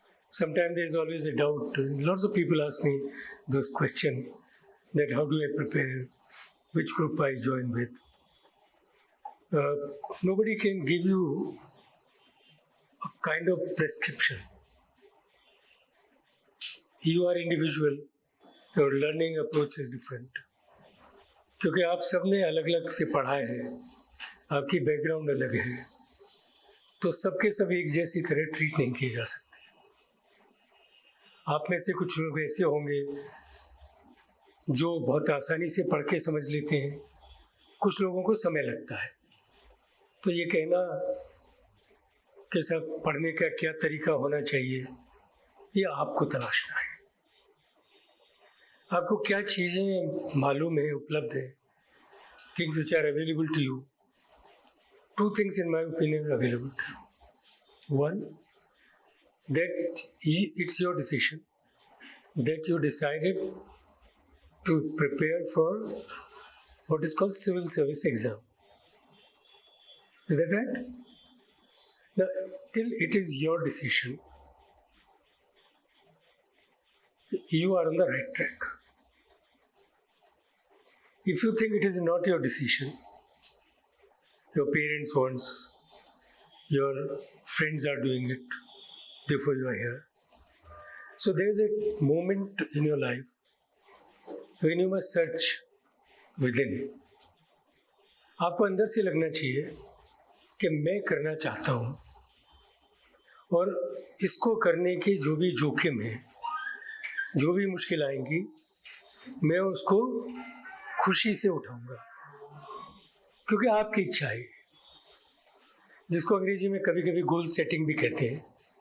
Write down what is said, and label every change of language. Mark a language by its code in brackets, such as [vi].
[en] Sometimes there is always a doubt. Lots of people ask me those questions that how do I prepare, which group I join with. Nobody can give you a kind of prescription. You are individual, your learning approach is different. [hi] क्योंकि आप सबने अलग अलग से पढ़ा है, आपकी background अलग है, तो सबके सब एक जैसी तरह ट्रीट नहीं किए जा सकते. आप में से कुछ लोग ऐसे होंगे जो बहुत आसानी से पढ़ के समझ लेते हैं, कुछ लोगों को समय लगता है. तो ये कहना कि सब पढ़ने का क्या तरीका होना चाहिए, ये आपको तलाशना है. आपको क्या चीज़ें मालूम है, उपलब्ध है, [en] Things which are available to you. Two things in my opinion are available to you. One, that it's your decision, that you decided to prepare for what is called civil service exam. Is that right? Now, till it is your decision, you are on the right track. If you think it is not your decision, your parents wants, your friends are doing it, therefore you are here. So there is a moment in your life when you must search within. [hi] आपको अंदर से लगना चाहिए कि मैं करना चाहता हूँ और इसको करने की जो भी जोखिम है, जो भी मुश्किल आएंगी, मैं उसको खुशी से उठाऊंगा, क्योंकि आपकी इच्छा है, जिसको अंग्रेजी में कभी कभी गोल सेटिंग भी कहते हैं.